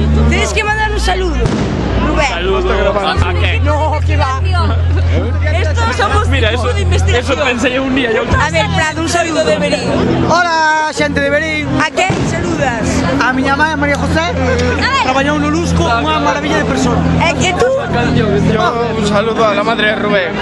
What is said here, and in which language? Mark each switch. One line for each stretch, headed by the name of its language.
Spanish: Tienes que mandar un saludo. Rubén. ¿A qué? No, que va. estos somos Mira, tipo eso, de investigación. eso pensé un día. Yo... A ver, Prado, un saludo de Berín.
Galician: Hola, xente de Berín.
Spanish: ¿A qué saludas?
Galician: A miña mãe, María José, traballou no Lusco, unha maravilla de persona.
Spanish: ¿Y tú? Yo un saludo a la madre de Rubén.